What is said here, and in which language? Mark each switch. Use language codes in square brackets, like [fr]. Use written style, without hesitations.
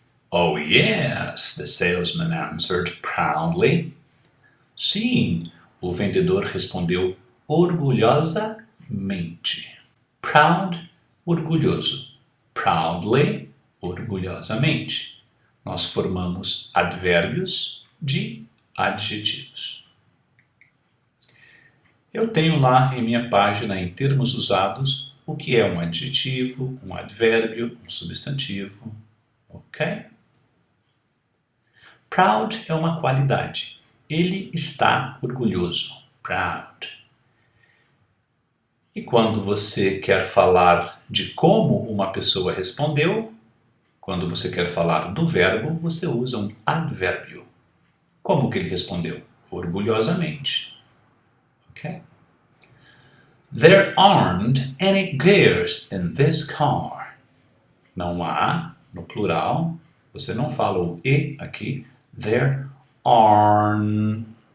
[en] Oh yes, the salesman answered proudly. [pt] Sim, o vendedor respondeu orgulhosamente. Proud, orgulhoso. Proudly, orgulhosamente. Nós formamos advérbios de adjetivos. Eu tenho lá em minha página, em termos usados, o que é um adjetivo, um advérbio, um substantivo. Ok? Proud é uma qualidade. Ele está orgulhoso. Proud. E quando você quer falar de como uma pessoa respondeu, quando você quer falar do verbo, você usa um advérbio. Como que ele respondeu? Orgulhosamente. Okay? [en] There aren't any gears in this car. [pt] Não há, no plural, você não fala o E aqui. [en] There aren't.